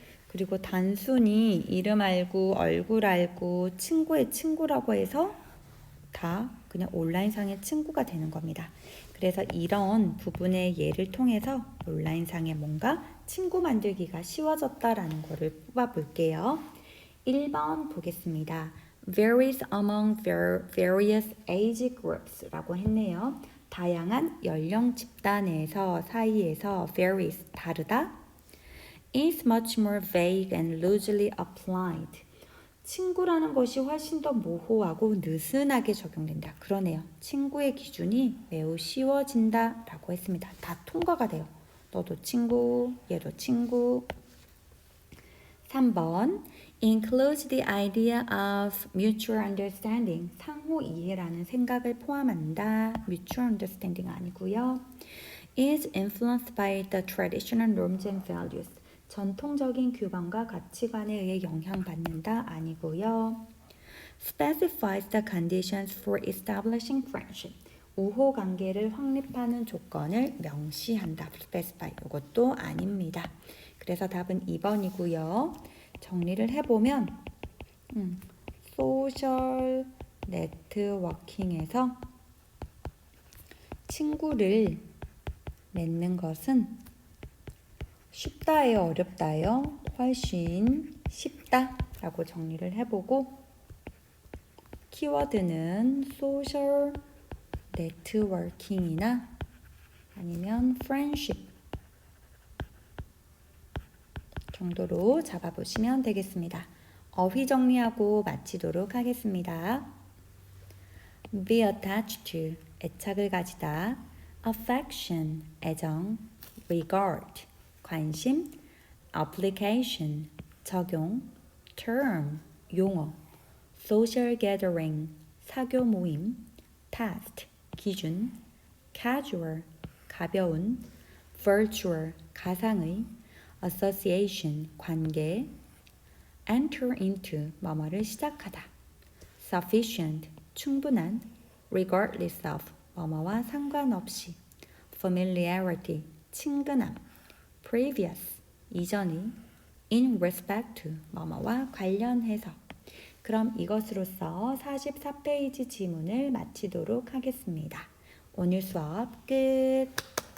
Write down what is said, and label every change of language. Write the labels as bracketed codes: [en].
[ko] 그리고 단순히 이름 알고 얼굴 알고 친구의 친구라고 해서 다 그냥 온라인상의 친구가 되는 겁니다. 그래서 이런 부분의 예를 통해서 온라인상에 뭔가 친구 만들기가 쉬워졌다라는 거를 뽑아볼게요. 1번 보겠습니다. [en] varies among various age groups 라고 했네요. [ko] 다양한 연령 집단에서 사이에서 varies 다르다. [en] is much more vague and loosely applied. [ko] 친구라는 것이 훨씬 더 모호하고 느슨하게 적용된다. 그러네요. 친구의 기준이 매우 쉬워진다 라고 했습니다. 다 통과가 돼요. 너도 친구, 얘도 친구. [en] 3번 includes the idea of mutual understanding. [ko] 상호 이해라는 생각을 포함한다. [en] mutual understanding [ko] 아니고요. [en] is influenced by the traditional norms and values. [ko] 전통적인 규범과 가치관에 의해 영향받는다 아니고요. [en] specifies the conditions for establishing friendship. [ko] 우호 관계를 확립하는 조건을 명시한다. specify. 이것도 아닙니다. 그래서 답은 2번이고요. 정리를 해보면 소셜 네트워킹에서 친구를 맺는 것은 쉽다예요, 어렵다예요? 훨씬 쉽다라고 정리를 해보고 키워드는 소셜 네트워킹이나 아니면 프렌십 정도로 잡아보시면 되겠습니다. 어휘 정리하고 마치도록 하겠습니다. [en] Be attached to, 애착을 가지다. Affection, 애정. Regard, 관심. Application, 적용. Term, 용어. Social gathering, 사교 모임. Test, 기준. Casual, 가벼운. Virtual, 가상의. Association, 관계. Enter into, 뭐뭐를 시작하다. Sufficient, 충분한. Regardless of, 뭐뭐와 상관없이. Familiarity, 친근함. Previous, 이전의. In respect to, 뭐뭐와 관련해서. [ko] 그럼 이것으로써 44페이지 지문을 마치도록 하겠습니다. 오늘 수업 끝!